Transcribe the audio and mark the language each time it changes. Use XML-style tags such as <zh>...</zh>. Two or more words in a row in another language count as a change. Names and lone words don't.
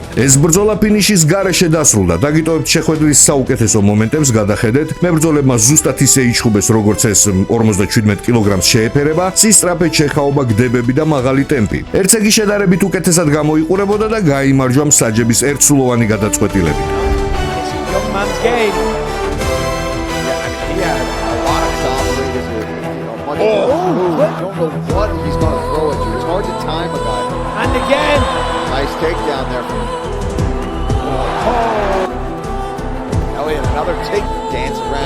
<ka>ეს ბრძოლა ფინიშის გარეშე დასრულდა. დაგიტოვებთ შეხვედრის საუკეთესო მომენტებს, გადახედეთ. მებრძოლებმა ზუსტად ისე იჩხუბეს, როგორც ეს 47 კილოგრამს შეეფერება, სისწრაფე ჩეხაობა, გდებები და მაღალი ტემპი. ერცეგი შედარებით უკეთესად გამოიყურებოდა და გაიმარჯვა მსაჯების ერთსულოვანი გადაწყვეტილებით.</ka> <en>And again. Nice takedown there. Now we have another take, dance around,</en>